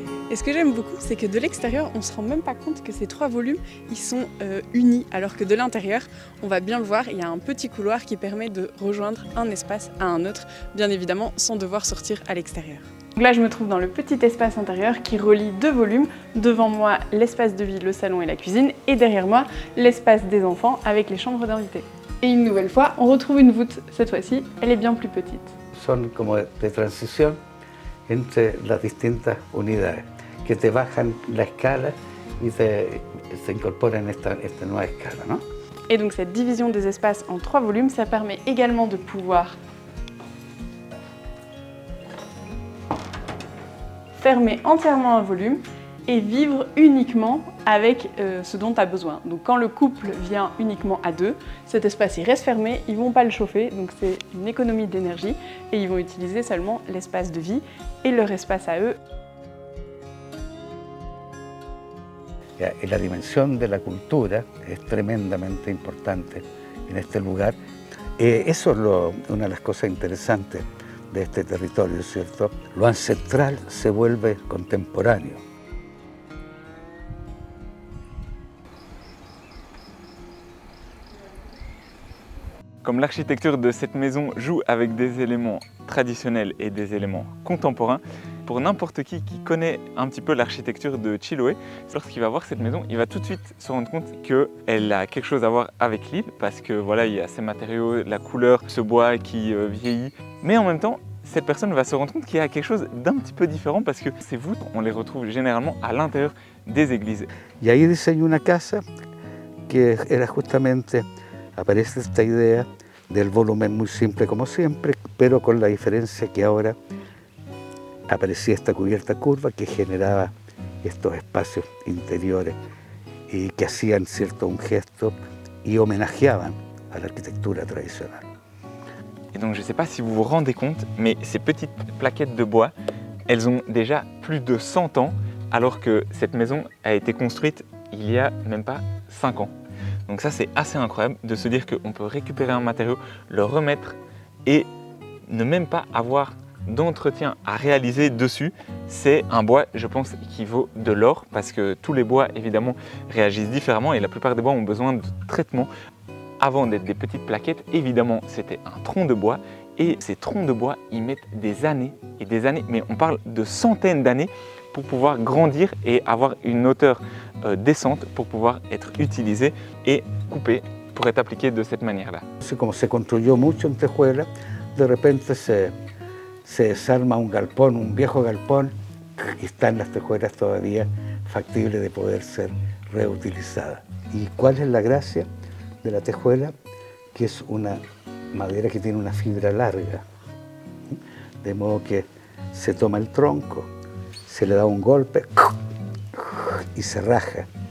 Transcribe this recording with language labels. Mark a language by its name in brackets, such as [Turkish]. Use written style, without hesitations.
[French] Et ce que j'aime beaucoup, c'est que de l'extérieur, on ne se rend même pas compte que ces trois volumes, ils sont unis, alors que de l'intérieur, on va bien le voir, il y a un petit couloir qui permet de rejoindre un espace à un autre, bien évidemment sans devoir sortir à l'extérieur. Donc là, je me trouve dans le petit espace intérieur qui relie deux volumes. Devant moi, l'espace de vie, le salon et la cuisine, et derrière moi, l'espace des enfants avec les chambres d'invités. Et une nouvelle fois, on retrouve une voûte. Cette fois-ci, elle est bien plus petite. [Spanish] Son como de transición entre las distintas unidades, que te bajan la escala y se incorporan esta nueva escala, ¿no? [French] Et donc cette division des espaces en trois volumes, ça permet également de pouvoir fermer entièrement un volume et vivre uniquement avec ce dont tu as besoin. Donc quand le couple vient uniquement à deux, cet espace il reste fermé, ils ne vont pas le chauffer, donc c'est une économie d'énergie et ils vont utiliser seulement l'espace de vie et leur espace à eux. [Spanish] La dimensión de la cultura es tremendamente importante en este lugar. Eso es una de las cosas interesantes de este territorio, ¿cierto? Lo ancestral se vuelve contemporáneo. [French] Comme l'architecture de cette maison joue avec des éléments traditionnels et des éléments contemporains, pour n'importe qui connaît un petit peu l'architecture de Chiloé, lorsqu'il va voir cette maison, il va tout de suite se rendre compte qu'elle a quelque chose à voir avec l'île, parce que voilà, il y a ces matériaux, la couleur, ce bois qui vieillit. Mais en même temps, cette personne va se rendre compte qu'il y a quelque chose d'un petit peu différent, parce que ces voûtes, on les retrouve généralement à l'intérieur des églises. [Spanish] Y ahí diseñó una casa que era justamente, aparece esta idea del volumen muy simple como siempre, pero con la diferencia que ahora aparecía esta cubierta curva que generaba estos espacios interiores y que hacían cierto un gesto y homenajeaban a la arquitectura tradicional. [French] Et donc je ne sais pas si vous vous rendez compte, mais ces petites plaquettes de bois, elles ont déjà plus de 100 ans, alors que cette maison a été construite il y a même pas 5 ans. Donc ça c'est assez incroyable de se dire qu'on peut récupérer un matériau, le remettre et ne même pas avoir d'entretien à réaliser dessus. C'est un bois, je pense, qui vaut de l'or parce que tous les bois évidemment réagissent différemment et la plupart des bois ont besoin de traitement. Avant d'être des petites plaquettes, évidemment c'était un tronc de bois et ces troncs de bois ils mettent des années et des années, mais on parle de centaines d'années pour pouvoir grandir et avoir une hauteur décente pour pouvoir être utilisés et coupés pour être appliqué de cette manière-là. [Spanish] Como se construyó mucho en Tejuela, de repente se desarma un galpón, un viejo galpón, y están las tejuelas todavía factibles de poder ser reutilizadas. ¿Y cuál es la gracia de la tejuela? Que es una madera que tiene una fibra larga, de modo que se toma el tronco, se le da un golpe y se raja.